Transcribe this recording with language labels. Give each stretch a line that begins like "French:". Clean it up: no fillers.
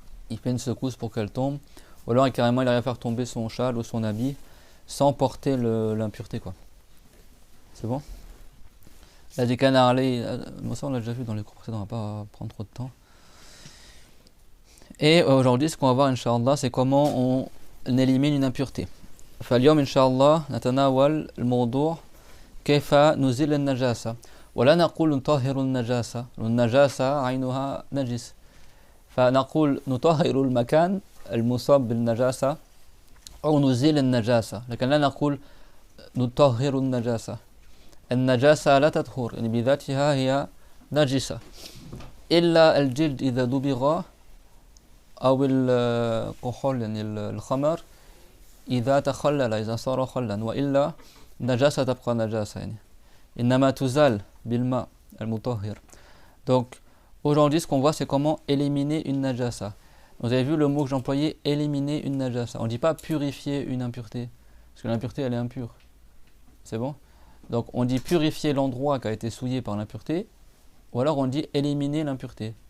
French: Il fait une secousse pour qu'elle tombe. Ou alors carrément il arrive à faire tomber son châle ou son habit sans porter l'impureté, quoi. C'est bon? La décana ça on l'a déjà vu dans les cours précédents, on va pas prendre trop de temps. Et aujourd'hui ce qu'on va voir Inch'Allah, c'est comment on élimine une impureté.
Arabic: فاليوم إن شاء الله نتناول الموضوع كيف نزيل النجاسة ولا نقول نطهر النجاسة والنجاسة عينها نجس فنقول نطهر المكان المصاب بالنجاسة أو نزيل النجاسة، لكن لا نقول نطهر النجاسة. النجاسة لا تطهر، يعني بذاتها هي نجسة، إلا الجلد إذا دبغ أو الكحول يعني الخمر إذا تخلل، إذا صار خلا، وإلا نجاسة تبقى نجاسة يعني. إنما تزال بالماء المطهر.
French: Donc aujourd'hui ce qu'on voit c'est comment éliminer une najasa. Vous avez vu le mot que j'employais, éliminer une najasa. On ne dit pas purifier une impureté, parce que l'impureté elle est impure. C'est bon? Donc on dit purifier l'endroit qui a été souillé par l'impureté, ou alors on dit éliminer l'impureté.